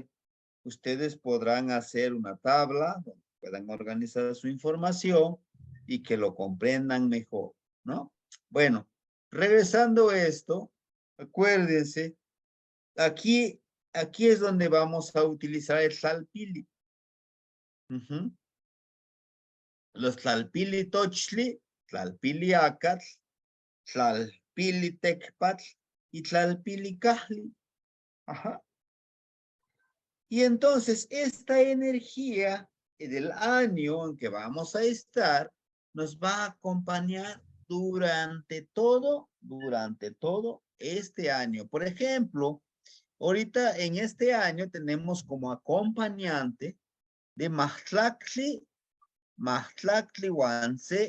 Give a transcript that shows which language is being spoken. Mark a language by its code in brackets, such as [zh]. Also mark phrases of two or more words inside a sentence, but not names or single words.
[es] Ustedes podrán hacer una tabla donde puedan organizar su información y que lo comprendan mejor, ¿no? Bueno, regresando a esto, acuérdense, aquí es donde vamos a utilizar el Tlalpili. Los Tlalpili Tochli, Tlalpili Acatl, Tlalpili Tecpatl y Tlalpili Cajli. Ajá. Y entonces esta energía del año en que vamos a estar nos va a acompañar durante todo este año. Por ejemplo, ahorita en este año tenemos como acompañante de Mahtlactli Huanse.